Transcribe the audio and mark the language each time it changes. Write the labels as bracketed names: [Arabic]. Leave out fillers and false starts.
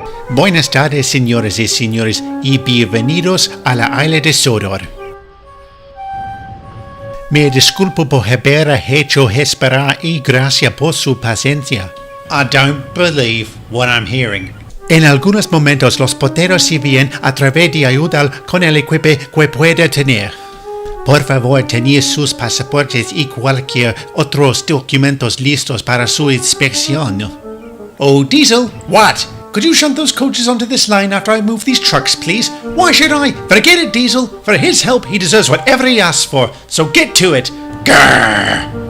[Spanish] Buenas tardes, señores y señores, y bienvenidos a la isla de Sodor. Me disculpo por haber hecho esperar y gracias por su paciencia. [English] I don't believe what I'm hearing. [Spanish] En algunos momentos los porteros sirven a través de ayudar con el equipo que pueda tener. Por favor, tened sus pasaportes y cualquier otros documentos listos para su inspección. [English] Oh, Diesel, what? Could you shunt those coaches onto this line after I move these trucks, please? Why should I? Forget it, Diesel. For his help, he deserves whatever he asks for. So get to it. Grrr!